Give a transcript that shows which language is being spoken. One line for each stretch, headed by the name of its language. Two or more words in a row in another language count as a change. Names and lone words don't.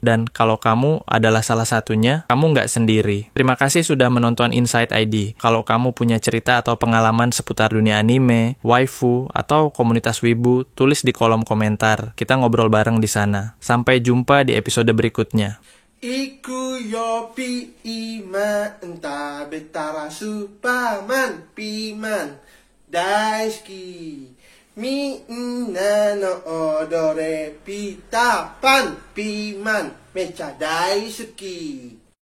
Indonesian: Dan kalau kamu adalah salah satunya, kamu nggak sendiri. Terima kasih sudah menonton Inside ID. Kalau kamu punya cerita atau pengalaman seputar dunia anime, waifu, atau komunitas wibu, tulis di kolom komentar. Kita ngobrol bareng di sana. Sampai jumpa di episode berikutnya.
Japanese: 行くよピーマン食べたらスーパーマンピーマン大好きみんなの踊れピーターパンピーマンめっちゃ大好き